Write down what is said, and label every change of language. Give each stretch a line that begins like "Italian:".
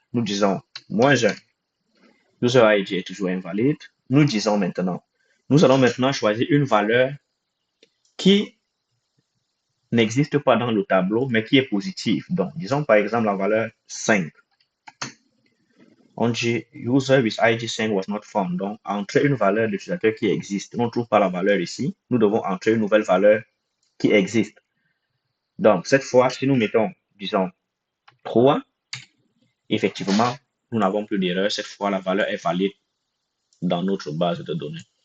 French: Nous disons -1. User ID est toujours invalide. Nous disons maintenant, nous allons maintenant choisir une valeur qui n'existe pas dans le tableau, mais qui est positive. Donc, disons par exemple la valeur 5. On dit
English: user with ID 5 was not found.
French: Donc, entrer une valeur d'utilisateur qui existe. On ne trouve pas la valeur ici. Nous devons entrer une nouvelle valeur qui existe. Donc, cette fois, si nous mettons, disons, 3, effectivement, nous n'avons plus d'erreur. Cette fois, la valeur est valide dans notre base de données.